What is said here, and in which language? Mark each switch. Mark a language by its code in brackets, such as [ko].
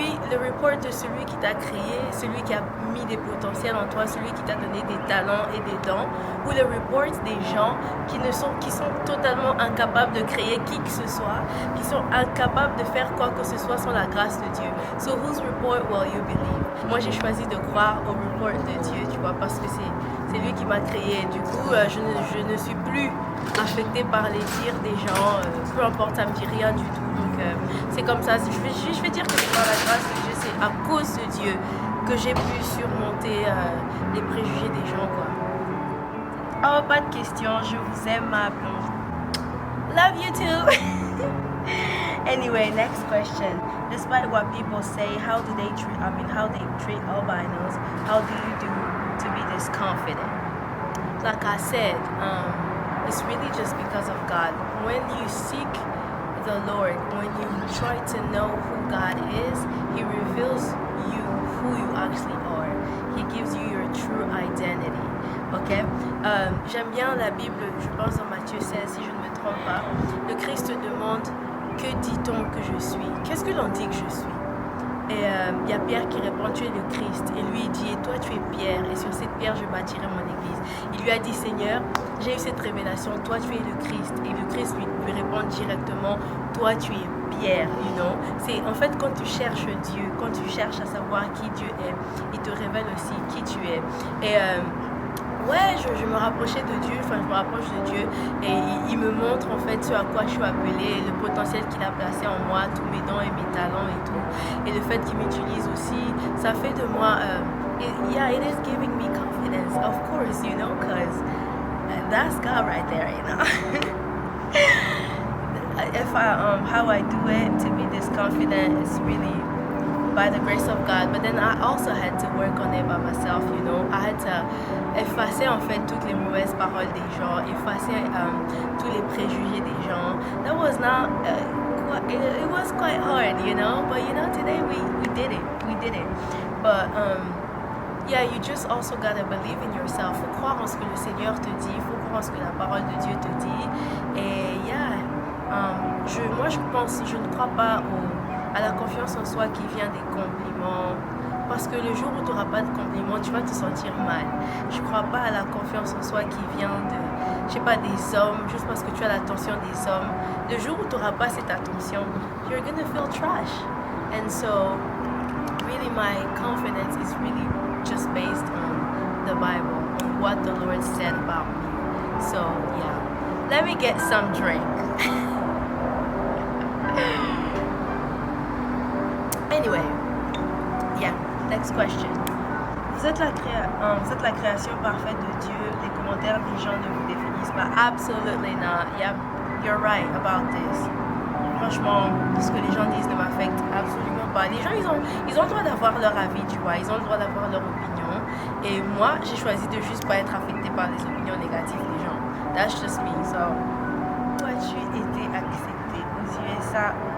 [fr] Le report de celui qui t'a créé, celui qui a mis des potentiels en toi, celui qui t'a donné des talents et des dons, ou le report des gens qui sont totalement incapables de créer qui que ce soit, qui sont incapables de faire quoi que ce soit sans la grâce de Dieu. [en] So whose report will you believe? [fr] Moi j'ai choisi de croire au report de Dieu, tu vois, parce que c'est lui qui m'a créé. Du coup, je ne suis plus affectée par les dires des gens, peu importe, ça me dit rien du tout. Donc c'est comme ça, je vais dire que c'est par la grâce de Dieu, c'est à cause de Dieu que j'ai pu surmonter les préjugés des gens, quoi. Oh, pas de question, je vous aime, ma blonde. [en] Love you too. Anyway, next question. Despite what people say, how they treat albinos, how do you do to be this confident? Like I said, it's really just because of God. When you seek the Lord, when you try to know who God is, He reveals you who you actually are. He gives you your true identity. Ok? [fr] J'aime bien la Bible, je pense dans Matthieu 16, si je ne me trompe pas. Le Christ demande, que dit-on que je suis? Qu'est-ce que l'on dit que je suis? Et il y a Pierre qui répond, tu es le Christ. Et lui il dit, et toi tu es Pierre, et sur cette pierre je bâtirai mon église. Il lui a dit, Seigneur, j'ai eu cette révélation, toi tu es le Christ. Et le Christ lui répond directement, toi tu es Pierre, you know. C'est en fait quand tu cherches Dieu, quand tu cherches à savoir qui Dieu est, il te révèle aussi qui tu es. Et ouais, je me rapprochais de Dieu, enfin je me rapproche de Dieu et il me montre en fait ce à quoi je suis appelée, le potentiel qu'il a placé en moi, tous mes dons et mes talents et tout. Et le fait qu'il m'utilise aussi, ça fait de moi, [en] it is giving me confidence, of course, you know, because that's God right there, you know. How I do it to be this confident is really by the grace of God, but then I also had to work on it by myself, you know. I had to [fr] effacer en fait toutes les mauvaises paroles des gens, effacer tous les préjugés des gens. [en] That was not, it was quite hard, you know, but you know, today we did it. But yeah, you just also gotta believe in yourself. [fr] Faut croire en ce que le Seigneur te dit, faut croire en ce que la parole de Dieu te dit. Et yeah, je ne crois pas à la confiance en soi qui vient des compliments, parce que le jour où tu n'auras pas de compliments, tu vas te sentir mal. Je ne crois pas à la confiance en soi qui vient des hommes, juste parce que tu as l'attention des hommes. Le jour où tu n'auras pas cette attention, [en] you're gonna feel trash. And so, really my confidence is really just based on the Bible, on what the Lord said about me. So, yeah. Let me get some drink. Anyway, yeah, next question. [fr] Vous êtes la création parfaite de Dieu. Les commentaires des gens ne vous définissent pas. [en] Absolutely not. Yeah, you're right about this. [fr] Franchement, ce que les gens disent ne m'affecte absolument pas. Les gens, ils ont le droit d'avoir leur avis, tu vois. Ils ont le droit d'avoir leur opinion. Et moi, j'ai choisi de juste pas être affectée par les opinions négatives des gens. [en] That's just me. [fr] So, où as-tu été acceptée? Aux USA.